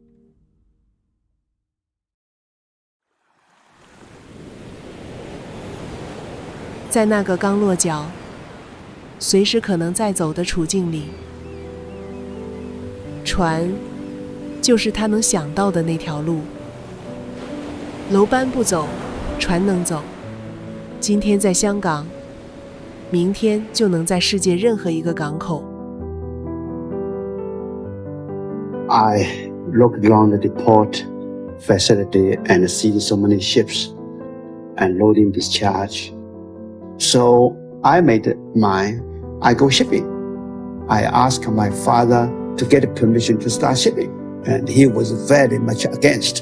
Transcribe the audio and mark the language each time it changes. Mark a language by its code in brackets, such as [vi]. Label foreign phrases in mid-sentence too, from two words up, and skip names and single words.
[zh] 在那個剛落腳，隨時可能再走的處境裡，船就是他能想到的那條路。樓搬不走，船能走。今天在香港，明天就能在世界任何一個港口。 [en] I looked around the port facility and see so many ships and loading discharge. So I made mine. I go shipping. I asked my father to get permission to start shipping, and he was very much against.